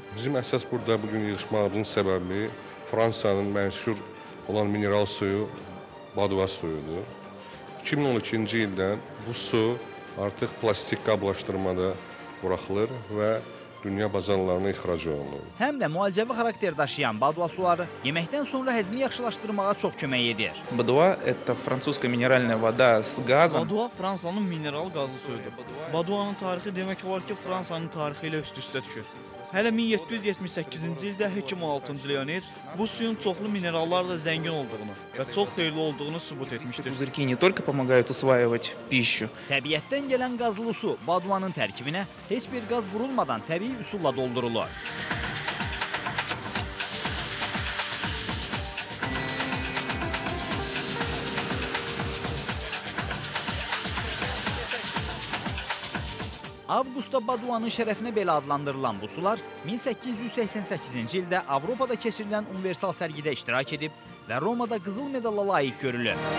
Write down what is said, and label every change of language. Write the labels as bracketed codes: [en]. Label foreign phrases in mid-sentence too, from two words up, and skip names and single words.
[az] Bizim əsas burada bugün yığışmağımızın səbəbi Fransanın məşhur olan mineral suyu Baduva suyudur. 2012-ci ildən bu su artıq plastik qablaşdırmada buraxılır və dünya bazarlarına ixrac olunur. Həm də müalicəvi xarakter daşıyan Baduva suları yeməkdən sonra həzmi yaxşılaşdırmağa çox kömək edir. Baduva – [ru] это французская минеральная вода с газом. [az] Baduva Fransanın mineral qazlı suyudur. Baduvanın tarixi demək olar ki, Fransanın tarixi ilə üst-üstə düşür. Hələ 1778-ci ildə Hekim 16-cı Leonid bu suyun çoxlu minerallarla zəngin olduğunu və çox xeyirli olduğunu sübut etmişdir. [ru] Пузырьки не только помогают усваивать пищу. [az] Təbiətdən gələn qazlı su Baduvanın tərkibinə heç bir qaz vurulmadan təbii üsulla doldurulur. Avqustda Baduvanın şərəfinə belə adlandırılan bu sular 1888-ci ildə Avropada keçirilən universal sərgidə iştirak edib və Romada qızıl medala layiq görülür.